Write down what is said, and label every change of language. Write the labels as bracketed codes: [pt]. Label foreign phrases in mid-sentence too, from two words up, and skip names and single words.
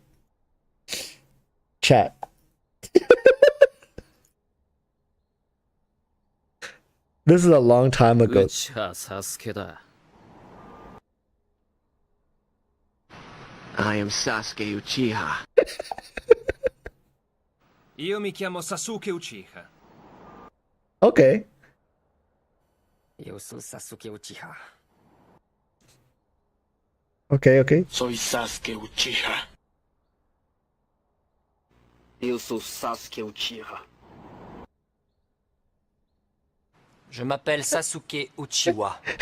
[en] Chat. This is a long time ago. I am Sasuke Uchiha. [it] Io mi chiamo Sasuke Uchiha. [en] Okay. [it] Io sono Sasuke Uchiha. [en] Okay. [es] Soy Sasuke Uchiha. [pt] Eu sou Sasuke Uchiha. [fr] Je m'appelle Sasuke Uchiwa.